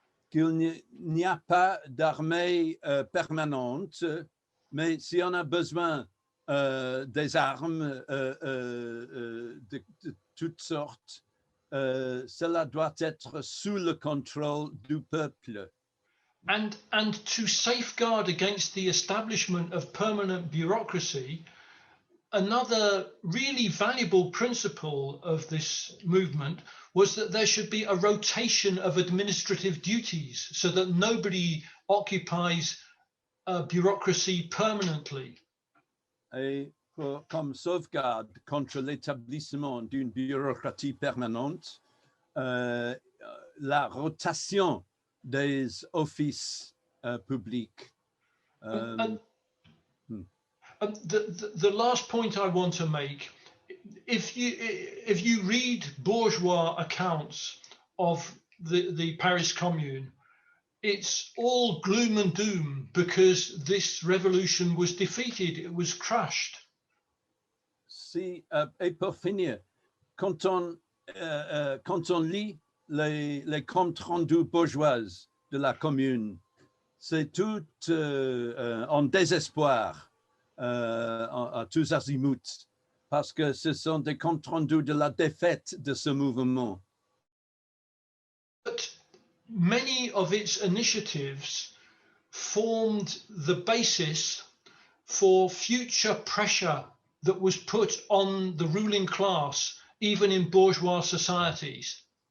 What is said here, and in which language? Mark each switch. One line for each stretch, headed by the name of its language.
French: Qu'il n'y a pas d'armée permanente, mais si on a besoin des armes de toutes sortes, cela doit être sous le contrôle du peuple.
English: And to safeguard against the establishment of permanent bureaucracy, another really valuable principle of this movement was that there should be a rotation of administrative duties so that nobody occupies bureaucracy permanently.
French: Et comme sauvegarde contre l'établissement d'une bureaucratie permanente, la rotation des offices publics.
English: The last point I want to make, if you read bourgeois accounts of the Paris Commune, it's all gloom and doom because this revolution was defeated, it was crushed.
French: Si, et pour finir, quand on lit les comptes rendus bourgeoises de la Commune, c'est tout en désespoir à tous azimuts, parce que ce sont des comptes rendus de la défaite de ce mouvement.
English: But many of its initiatives formed the basis for future pressure that was put on the ruling class even in bourgeois societies.